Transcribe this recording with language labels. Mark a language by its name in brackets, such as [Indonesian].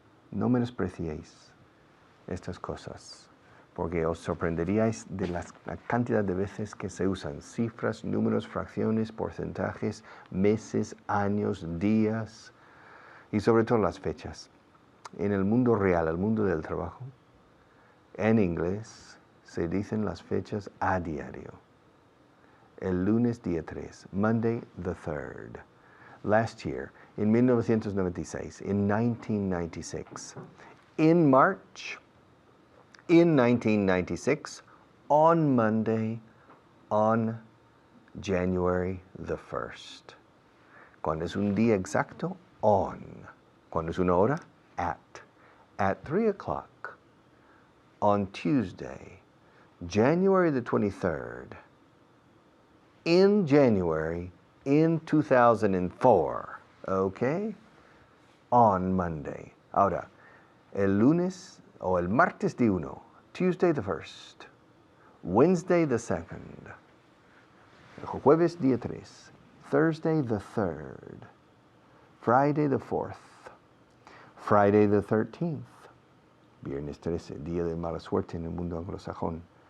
[Spanish] No menospreciéis estas cosas, porque os sorprenderíais de la cantidad de veces que se usan cifras, números, fracciones, porcentajes, meses, años, días y sobre todo las fechas. En el mundo real, el mundo del trabajo, en inglés se dicen las fechas a diario. El lunes día 3, [English] Monday the 3rd. Last year, in 1996, in 1996, in March, in 1996, on Monday, on January the 1st. [Spanish] Cuando es un día exacto, on. Cuando es una hora, at. [English] At 3 o'clock, on Tuesday, January the 23rd, in January, in 2004, okay? On Monday. [Spanish] Ahora, el lunes o el martes día 1, [English] Tuesday the 1st, Wednesday the 2nd, [Spanish] jueves día 3, [English] Thursday the 3rd, Friday the 4th, Friday the 13th, [Spanish] viernes 13, día de mala suerte en el mundo anglosajón.